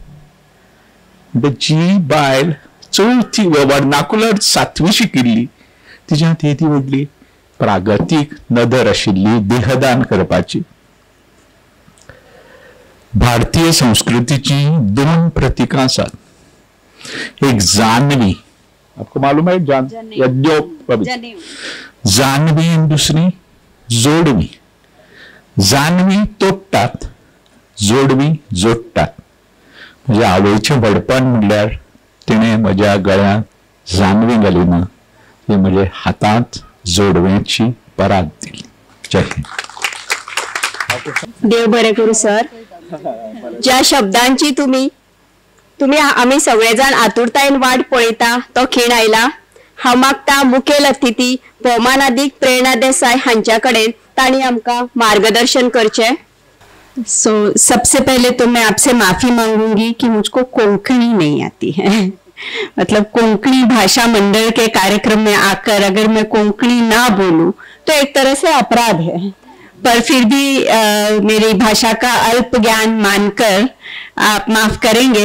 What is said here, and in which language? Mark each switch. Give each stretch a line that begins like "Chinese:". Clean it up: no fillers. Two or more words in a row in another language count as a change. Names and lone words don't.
Konkani: जी बायल चवथी वर्नाकुलर 7वी शिकिल्ली, तिच्या ती व्हडली प्रागतीक नदर आशिल्ली देहदान करपाची. भारतीय संस्कृतीची 2 प्रतीकां आसात. एक जानवी,
Hindi: आपको मालूम है
Konkani: जानवी, आणि दुसरी जोडवी. जानवी तोडटात, जोडवी जोडटात. म्हज्या आवयचें व्हडपण म्हणल्यार तिणें म्हज्या गळ्यांत जानवी घाली ना, ती म्हज्या हातांत जोडवेची परात दिली. जय हिंद. देव बरें करू सर. ज्या शब्दांची तुम्ही आम्ही सगळेजण आतुरतायेन वाट पळयता तो खीण आयला. हांव मागता मुखेल अतिथी भौमानादीक प्रेरणा देसाय हांच्या कडेन तांणी आमकां मार्गदर्शन करचें.
Hindi: सो सबसे पहले तो मैं आपसे माफी मांगूंगी कि मुझको कोंकणी नहीं आती है. मतलब कोंकणी भाषा मंडल के कार्यक्रम में आकर अगर मैं कोंकणी ना बोलूं तो एक तरह से अपराध है. पर फिर भी मेरी भाषा का अल्प ज्ञान मानकर आप माफ करेंगे.